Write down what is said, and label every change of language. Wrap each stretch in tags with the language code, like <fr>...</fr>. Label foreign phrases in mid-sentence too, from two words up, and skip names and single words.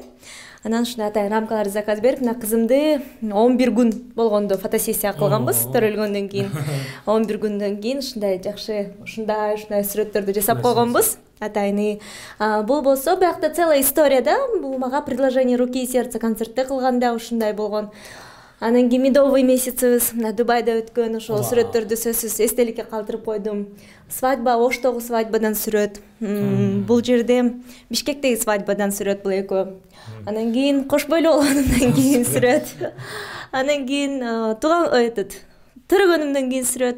<ky>Анан ушундай атайын рамкаларды заказ берип, мына кызымды 11 күн болгондо фотосессия кылганбыз, төрөлгөндөн кийин. 11 күндөн кийин ушундай жакшы, ушундай сүрөттөрдү жасап койгонбуз. Атайны. Бул болсо, биякта</ky> <ru>целая история</ru> <ky>да. Бул мага</ky> <ru>предложение руки и сердца</ru> <ky>концертте кылганда ушундай болгон. Анан кийин медовый месяцибиз мына Дубайда өткөн ошол сүрөттөрдү сөзсүз эстеликке калтырып койдум. Свадьба, Оштогу свадьбадан сүрөт. Бул жерде Бишкектеги свадьбадан сүрөт бул экөө. Анан кийин кош бойлуу болгонумдан кийин сүрөт. Анан кийин төрөгөнүмдөн кийин сүрөт.</ky>